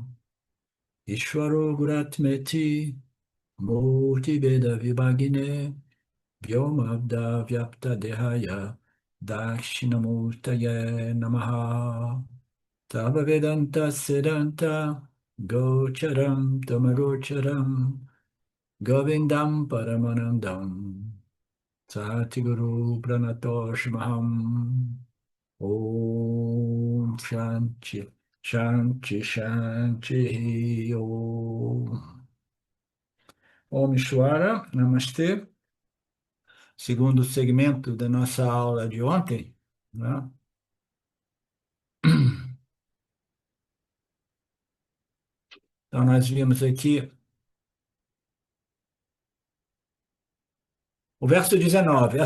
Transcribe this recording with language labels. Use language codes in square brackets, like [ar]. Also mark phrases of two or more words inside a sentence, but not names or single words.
[sa] Ishvaro Guratmeti Murti Veda Vibhagine Vyomabda Vyapta Dehaya Dakshinamurtaye Namaha Tava Vedanta Siddhanta Gocharam Tamagocharam Govindam Paramanandam Satiguru Pranatoshmaham Om Shanti Shanti Shanti Om Om Ishwara, [pt] Namastê. Segundo segmento da nossa aula de ontem, né? Então nós vimos aqui o verso 19.